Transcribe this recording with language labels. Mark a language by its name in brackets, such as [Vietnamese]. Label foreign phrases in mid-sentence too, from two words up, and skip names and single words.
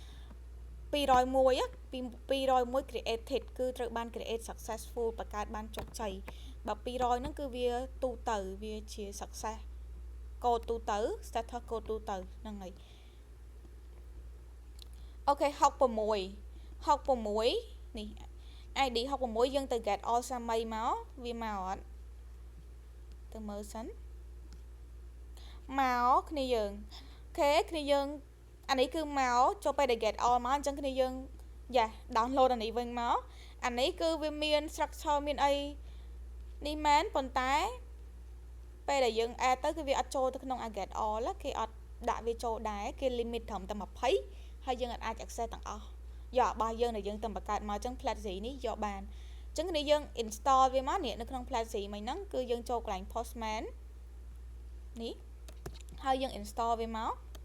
[Khmer] 201 created គឺត្រូវបាន [English] create successful [Khmer] បង្កើតបានជោគជ័យបើ200ហ្នឹងគឺវាទូទៅវាជា [English] success code [Khmer] ទូទៅ [English] starter code [Khmer] ទូទៅហ្នឹងហើយអូខេ66នេះ ID 66យើងទៅ [English] get all [Khmer] សាមីមកវាមកអត់ទៅមើលសិន មកគ្នាយើងអូខេគ្នាយើងអានេះគឺមកចូលពេលដែល [English] get all [Khmer] មកអញ្ចឹងគ្នាយើងយ៉ា download អានេះវិញមកអា នេះគឺវាមាន structure មានអីនេះមែនប៉ុន្តែពេលដែលយើង add ទៅគឺវាអត់ចូលទៅក្នុង [English] get all [Khmer] គេអត់ដាក់វាចូលដែរគេ limit ត្រឹមតែ20ហើយយើងអត់អាច access ទាំងអស់យករបស់យើងដែលយើងទៅបង្កើតមកអញ្ចឹង Platzi នេះយកបានអញ្ចឹងគ្នាយើង install វាមកនេះនៅក្នុង Platzi មិញហ្នឹងគឺយើងចូលកន្លែង Postman នេះហើយយើង install វាមក